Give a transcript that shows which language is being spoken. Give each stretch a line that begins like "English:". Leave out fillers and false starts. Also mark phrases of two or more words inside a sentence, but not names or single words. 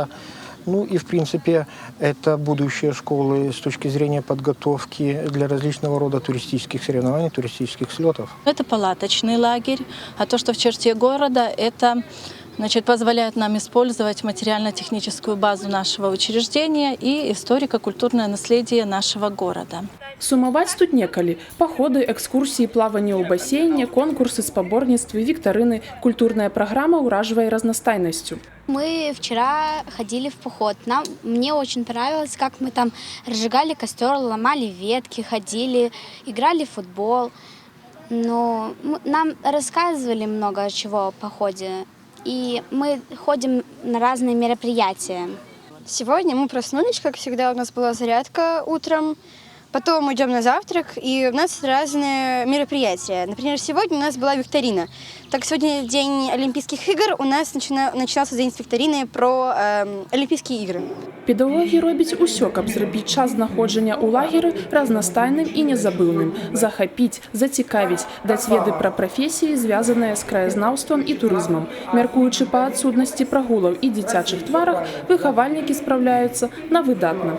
Russian: Ну и, в принципе, это будущее школы с точки зрения подготовки для различного рода туристических соревнований, туристических слетов. Это палаточный лагерь, а то, что в черте города, это позволяет нам использовать материально-техническую базу нашего учреждения и историко-культурное наследие нашего города.
Belarusian: Сумаваць тут некалі. Паходы, экскурсіі, плаванне ў басейне, конкурсы, спаборніцтвы, віктарыны. Культурная праграма ўражвае разнастайнасцю.
Russian: Мы вчера ходили в поход. Мне очень понравилось, как мы там разжигали костер, ломали ветки, ходили, играли в футбол. Но нам рассказывали много чего о походе. И мы ходим на разные мероприятия. Сегодня мы проснулись, как всегда, у нас была зарядка утром. Потом идем на завтрак, и у нас разные мероприятия. Например, сегодня у нас была викторина. Так, сегодня день Олимпийских игр, у нас начинался день с викторины про Олимпийские игры.
Belarusian: Педагогі робяць усё, каб зрабіць час знаходжання ў лагеры разнастайным і незабыўным, захапіць, зацікавіць, даць веды пра прафесіі, звязаныя з краязнаўствам і турызмам. Мяркуючы па адсутнасці прагулаў і дзіцячых тварах, выхавальнікі спраўляюцца на выдатна.